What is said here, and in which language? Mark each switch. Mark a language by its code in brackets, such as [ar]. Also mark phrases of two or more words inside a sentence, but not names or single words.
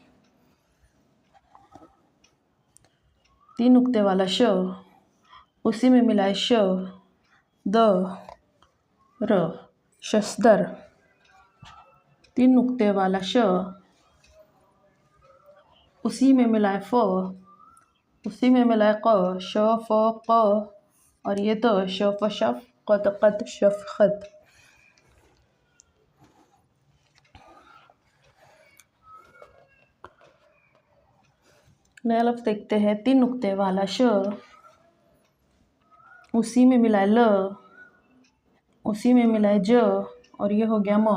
[hi] 3 नुक्ते वाला श, उसी में मिलाए श, द, र, शस्दर। 3 नुक्ते वाला श, उसी में मिलाए फ, उसी में मिलाए क, श फ क और ये तो शफ शफ कत कत शफकत। नया लफ्ज़ देखते हैं। 3 नुक्ते वाला श, उसी में मिलाए ल, उसी में मिलाए ज और ये हो गया म।